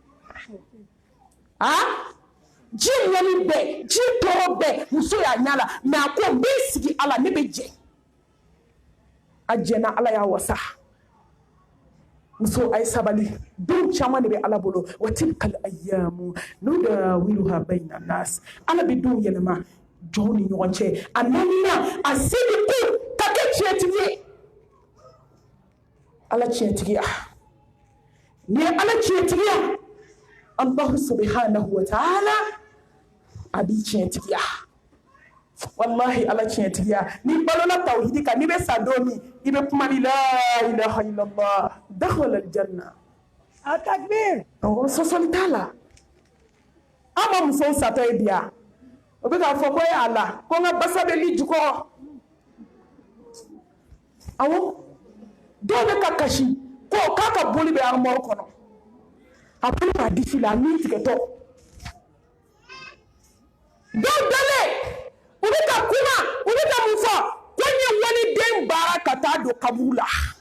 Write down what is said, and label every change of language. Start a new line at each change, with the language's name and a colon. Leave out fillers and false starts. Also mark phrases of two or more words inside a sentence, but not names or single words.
Bambara: ji ŋɔni bɛɛ ji tɔɔrɔ bɛɛ muso y'a ɲɛ la mɛ a ko n b'i sigi ala ne bɛ jɛ a jɛna ala y'a wasa muso a ye sabali don caman de bɛ ala bolo
Arabic: وتلك الأيام نداولها بين الناس
Bambara: ala bɛ denw yɛlɛma jɔnw ni ɲɔgɔn cɛ a naaninan a se de ko ka kɛ tiɲɛtigi ye ala tiɲɛtigiya ni ye ala tiɲɛtigiya
Arabic: الله سبحانه وتعالى
Bambara: a b'i tiɲɛtigiya wallahi ala tiɲɛtigiya ni balola tawhidi kan ni bɛ sa don min i bɛ kuma ni
Arabic: لا إله إلا الله دخل الجنة
Bambara: a takbir sɔsɔli t'a la an ma musow satɔ ye biya o bɛ k'a fɔ ko ye ala ko n ka basa bɛ li jukɔrɔ awɔ dɔw bɛ ka kasi ko k'a ka boli bɛ armoire kɔnɔ a bolo b'a disi la a min tigɛtɔ dɔw dalen u bɛ ka kuma u bɛ ka mun fɔ ko n ye waliden baara ka taa don kaburu la